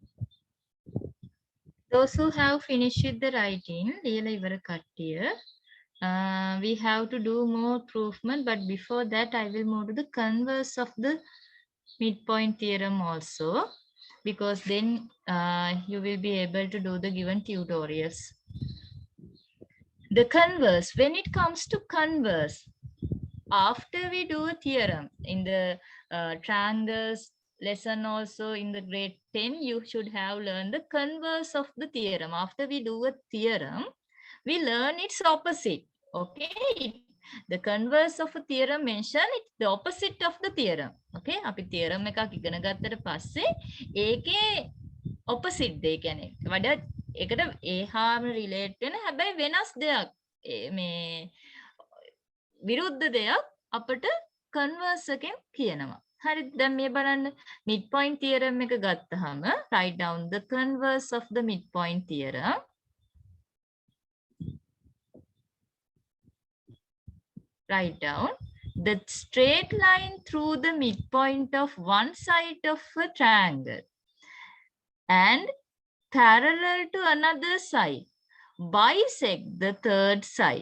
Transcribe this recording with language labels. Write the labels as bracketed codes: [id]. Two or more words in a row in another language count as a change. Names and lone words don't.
[en] Those who have finished the writing, [si] ලියලා ඉවර කට්ටිය, [en] we have to do more proofment, but before that I will move to the converse of the midpoint theorem also, because then you will be able to do the given tutorials. The converse, when it comes to converse, after we do a theorem in the triangles lesson, also in the grade 10, you should have learned the converse of the theorem. After we do a theorem, we learn its opposite. Okay, the converse of a theorem mention it's the opposite of the theorem. [si] Okay, අපි theorem එකක් ඉගෙන ගත්තට පස්සේ ඒකේ opposite දෙය කියන්නේ වඩා ඒකට ඒහාම relate වෙන හැබැයි වෙනස් දෙයක් මේ විරුද්ධ දෙයක් අපට converse එකෙන් කියනවා. හරි, දැන් මේ බලන්න [en] midpoint theorem [si] එක ගත්තාම [en] write down the converse of the midpoint theorem. Write down the straight line through the midpoint of one side of a triangle and parallel to another side bisect the third side.